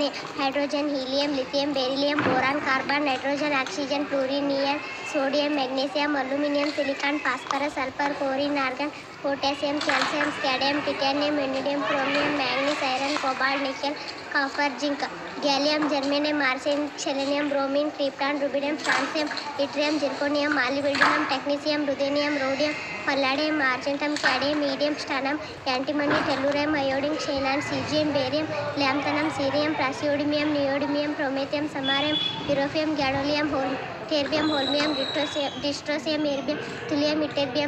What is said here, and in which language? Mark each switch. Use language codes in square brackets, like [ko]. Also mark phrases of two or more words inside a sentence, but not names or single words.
[en] hydrogen, helium, lithium, beryllium, boron, carbon, nitrogen, oxygen, fluorine, neon, sodium, magnesium, aluminium, silicon, phosphorus, sulphur, chlorine, argon, potassium, calcium, scandium, titanium, vanadium, chromium, manganese, iron, cobalt, nickel, copper, zinc, gallium, germanium, arsenic, selenium, bromine, krypton, ರುಬಿಡಿಯಂ, francium, yttrium, zirconium, molybdenum, technetium, ruthenium, rhodium, palladium, argentum, cadmium, medium, stannum, antimony, tellurium, iodine, xenon, caesium, barium, lanthanum, cerium, praseodymium, neodymium, promethium, samarium, europium, gadolinium, terbium, holmium, dysprosium, erbium, thulium, ytterbium,